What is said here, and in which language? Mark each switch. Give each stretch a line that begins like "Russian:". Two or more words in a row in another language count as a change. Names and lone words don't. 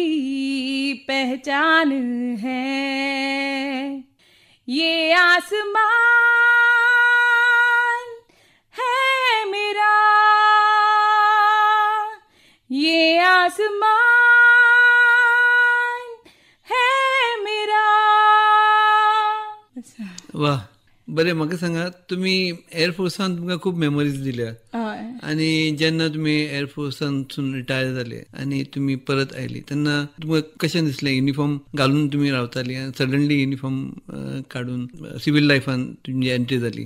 Hindi: पहचान है, ये आसमान है मेरा, ये आसमान है मेरा.
Konkani: वा, बरें. म्हाका सांगा, तुम्ही एअरफोर्सान तुमकां खूब मेमरीज दिल्या, आणि जेन्ना तुम्ही एअरफोर्सांतसून रिटायर जाले आणि तुम्ही परत आयली तेन्ना तुमकां कशें दिसलें? युनिफॉर्म घालून तुम्ही रावताली आनी सडनली युनिफॉर्म काडून सिव्हील लायफान तुमची एंट्री जाली.